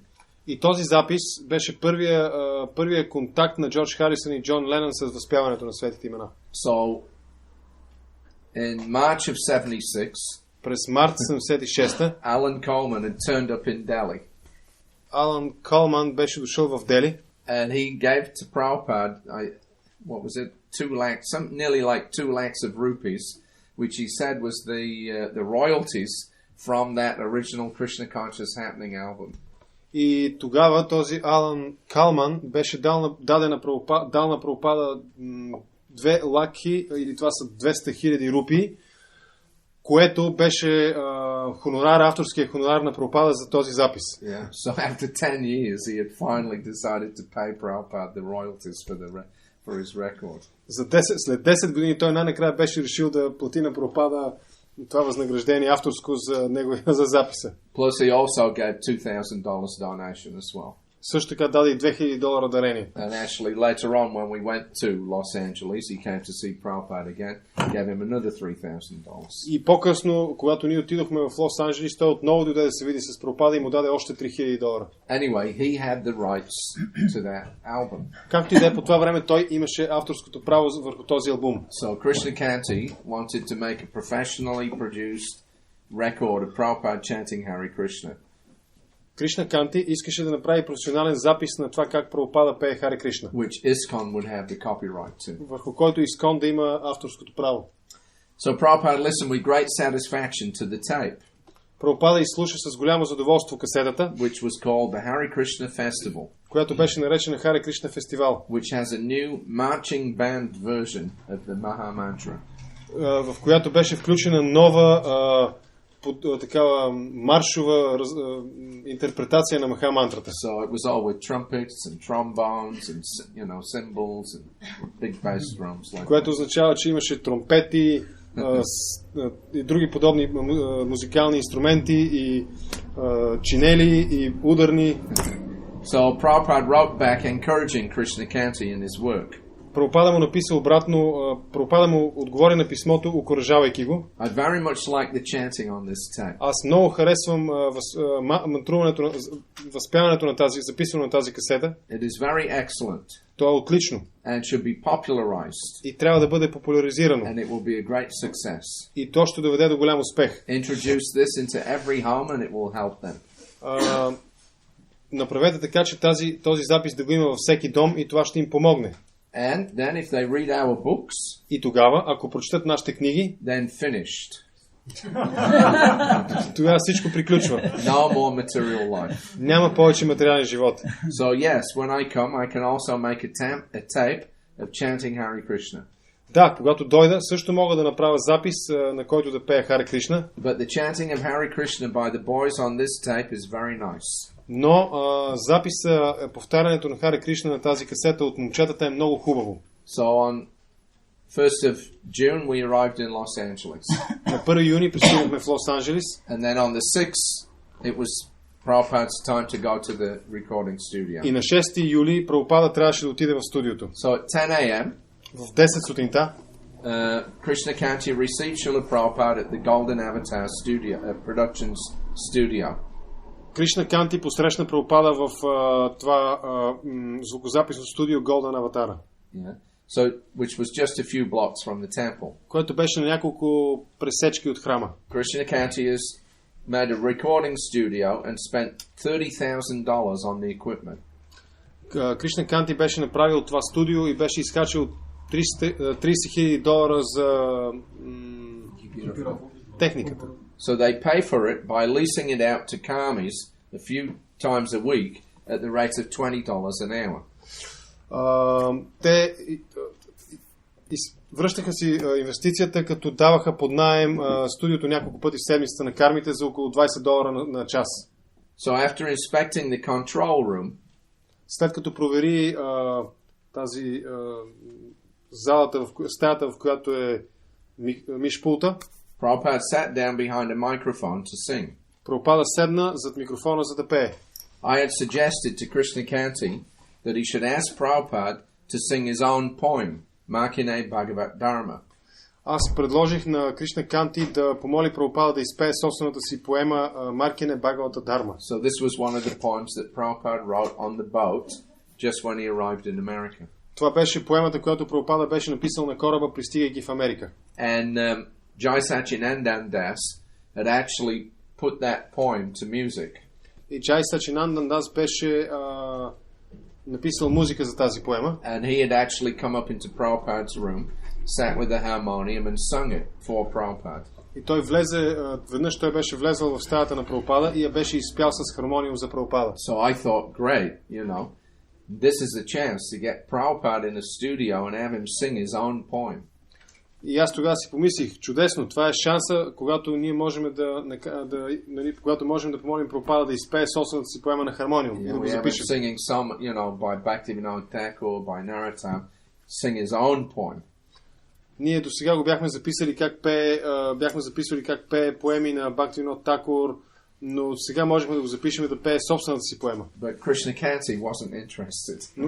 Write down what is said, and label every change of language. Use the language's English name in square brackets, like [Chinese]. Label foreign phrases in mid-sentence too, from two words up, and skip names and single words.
[Bulgarian] И този запис беше първия контакт на Джордж Харисън и Джон Ленън с възпяването на светите имена. [English] So, in March of 76, [Bulgarian] през март 76-та, [English] Alan Coleman had turned up in Delhi. [Bulgarian] Алан Колман беше дошъл в Дели. [English] And he gave to Prabhupada, what was it, 2 lakhs, nearly like 2 lakhs of rupees, which he said was the royalties from that original Krishna Conscious Happening album. [Bulgarian] И тогава този Алан Калман беше дал на Прабхупада 2 лакхи, или това са 200 хиляди рупии, което беше авторския хонорар на Прабхупада за този запис. [English] Yeah. So after 10 years he had finally decided to pay Prabhupada the royalties for his record. [Bulgarian] След 10 години той най-накрая беше решил да плати на Прабхупада това възнаграждение авторско за записа. [English] Plus he also gave $2,000 donation as well. [Bulgarian] Също така даде и $2,000 дарение. [English] And actually later on when we went to Los Angeles, he came to see Prabhupada again, gave him another $3,000. [Bulgarian] И по-късно, когато ние отидохме в Лос Анджелис, той отново дойде да се види с Прабхупада и му даде още $3,000. [English] Anyway, he had the rights to that album. [Bulgarian] Както и да е, по това време той имаше авторското право върху този албум. [English] So Krishna Kanti wanted to make a professionally produced record of Prabhupada chanting Hare Krishna. [Bulgarian] Кришна Канти искаше да направи професионален запис на това как Прабхупада пее Харе Кришна. [English] Which ISKCON would have the copyright to. [Bulgarian] Върху който ISKCON да има авторското право. [English] So Prabhupada listened with great satisfaction to the tape. [Bulgarian] Прабхупада изслуша с голямо задоволство касетата, [English] which was called the Hare Krishna Festival, [Bulgarian] която беше наречена Харе Кришна фестивал, [English] which has a new marching band version of the Maha Mantra. [Bulgarian] В която беше включена нова такава маршова интерпретация на Маха мантрата. [English] So it was all with trumpets and trombones and cymbals and big bass drums. [Bulgarian] Което означава, че имаше тромпети и други подобни музикални инструменти и чинели и ударни. [English] So Prabhupada wrote back encouraging Krishna Kanti in his work. [Bulgarian] Прабхупада му написа обратно, Прабхупада му отговори на писмото, окуражавайки го. [English] I very much like the chanting on this tape. [Bulgarian] Аз много харесвам мантруването, възпяването на тази, записване на тази касета. [English] It is very excellent. [Bulgarian] То е отлично. [English] And should be popularized. [Bulgarian] И трябва да бъде популяризирано. [English] And it will be a great success. [Bulgarian] И то ще доведе до голям успех. [English] Introduce this into every home and it will help them. [Bulgarian] Направете така, че този запис да го има във всеки дом и това ще им помогне. [English] And then if they read our books, [Bulgarian] и тогава, ако прочетат нашите книги, [English] then finished. [Bulgarian] Тогава всичко приключва. [English] No more material life. [Bulgarian] Няма повече материален живот. [English] So yes, when I come, I can also make a tape of chanting Hare Krishna. [Bulgarian] Да, когато дойда, също мога да направя запис, на който да пея Харе Кришна. [English] But the chanting of Hare Krishna by the boys on this tape is very nice. [Bulgarian] Но записа, повтарянето на Харе Кришна на тази касета от момчетата е много хубаво. [English] So on 1st of June we arrived in Los Angeles. [Bulgarian] На 1 юни пристигнахме в Лос Анджелис. [English] And then on the 6th it was Prabhupada's time to go to the recording studio. [Bulgarian] И на 6 юли Прабхупада трябваше да отиде в студиото. [English] So at 10 a.m. [Bulgarian] в 10 сутринта [English] Krishna Kanti received Srila Prabhupada at the Golden Avatar studio, Productions studio. [Bulgarian] Кришна Канти посрещна Прабхупада в това звукозаписно студио Golden Avatar. [English] Yeah. So, which was just a few blocks from the temple. [Bulgarian] Което беше на няколко пресечки от храма. [English] Krishna Kanti has made a recording studio and spent $30,000 on the equipment. [Bulgarian] Кришна Канти беше направил това студио и беше изхарчил $30,000 за техниката. [English] So they pay for it by leasing it out to karmis a few times a week at the rate of $20 an hour. [Bulgarian] Те връщаха си инвестицията, като даваха под наем студиото няколко пъти в седмицата на кармите за около $20 на час. [English] So after inspecting the control room, [Bulgarian] след като провери тази залата, стаята, в която е мишпулта, [English] Prabhupada sat down behind a microphone to sing. [Bulgarian] Прабхупада седна зад микрофона за да пее. [English] I had suggested to Krishna Kanti that he should ask Prabhupada to sing his own poem, Makine Bhagavat Dharma. [Bulgarian] Аз предложих на Кришна Канти да помоли Прабхупада да изпее собствената си поема Маркине Бхагавата Дарма. [English] So this was one of the poems that Prabhupada wrote on the boat just when he arrived in America. [Bulgarian] Това беше поемата, която Прабхупада беше написал на кораба, пристигайки в Америка. [English] And Jai Sachinandan Das had actually put that poem to music. [Bulgarian] И Джай Сачинандан Дас беше написал музика за тази поема. [English] And he had actually come up into Prabhupada's room, sat with the harmonium and sung it for Prabhupada. [Bulgarian] И той веднъж той беше влезъл в стаята на Прабхупада и я беше изпял с хармониум за Прабхупада. [English] So I thought, great, this is a chance to get Prabhupada in a studio and have him sing his own poem. [Bulgarian] И аз тогава си помислих, чудесно, това е шанса, когато ние можем когато можем да помолим Прабхупада да изпее собствената си поема на хармониум. [English] Yeah, we have him singing some, by Bhaktivinoda Thakur, by Narottam, sing his own poem. [Bulgarian] Ние до сега го бяхме записали как пее поеми на Бхактивинод Такур, но сега можем да го запишем да пее собствената си поема. [English] But Krishna Kanti wasn't interested.